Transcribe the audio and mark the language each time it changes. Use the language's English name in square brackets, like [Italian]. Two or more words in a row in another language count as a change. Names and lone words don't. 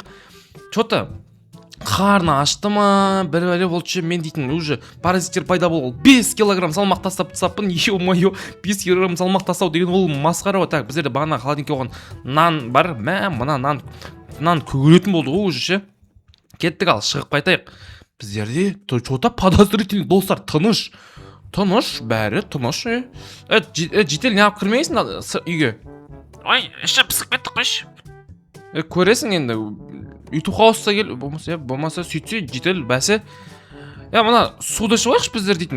[Kazakh] Что-то қарны ашты ма, бір бәле болды, мен дейтін уже паразиттер пайда болды. 5 килограмм салмақ тастап тастаппын. Ё-моё, 5 килограмм салмақ тастау деген ол масқара ғой. Так, біздерде бағана холодильникке қойған нан бар. Мына нан көгеретін болды ғой уже ше. Кеттік, ал шығып қайтайық. Біздерде [Russian] что-то подозрительный [Kazakh] достар, тыныш, бәрі тыныш. Житель не алып кірмейсің үйге? Ой, іші пысып кетті қойшы. Көресің енді. YouTube хауста кел, болмаса сөйтсе житель бәсе. Мына суды ішіп алайықшы біздер дейтін.